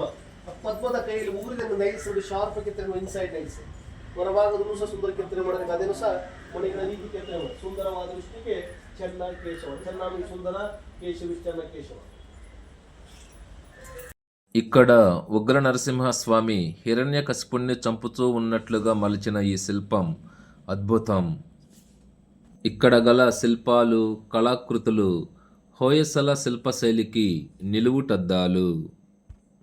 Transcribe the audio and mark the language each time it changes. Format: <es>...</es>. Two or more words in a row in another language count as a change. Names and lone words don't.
<kn>ಪದ್ಮದ ಕೈಯಲ್ಲಿ ಊರಿದ ನೈಲ್ಸ್ ಶಾರ್ಪ್ ಕೆತ್ತನೆ, ಇನ್ಸೈಡ್ ನೈಲ್ಸ್ ಹೊರಭಾಗದಲ್ಲೂ ಸಹ ಸುಂದರ ಕೆತ್ತನೆ ಮಾಡೋದಕ್ಕೆ ಅದೇನು ಸಹ ಮಣಿಗಳ ರೀತಿ ಕೆತ್ತನೆ ಮಾಡಿ ಸುಂದರವಾದ ದೃಷ್ಟಿಗೆ ಚೆನ್ನ ಕೇಶವ, ಚೆನ್ನಾಗಿ ಸುಂದರ ಕೇಶವಿ, ಚೆನ್ನ ಕೇಶವ.</kn> <te>ఇక్కడ ఉగ్ర నరసింహస్వామి హిరణ్యకశిపుణ్ణి చంపుతూ ఉన్నట్లుగా మలిచిన ఈ శిల్పం అద్భుతం. ఇక్కడ గల శిల్పాలు, కళాకృతులు హోయసల శిల్పశైలికి నిలువుటద్దాలు.</te>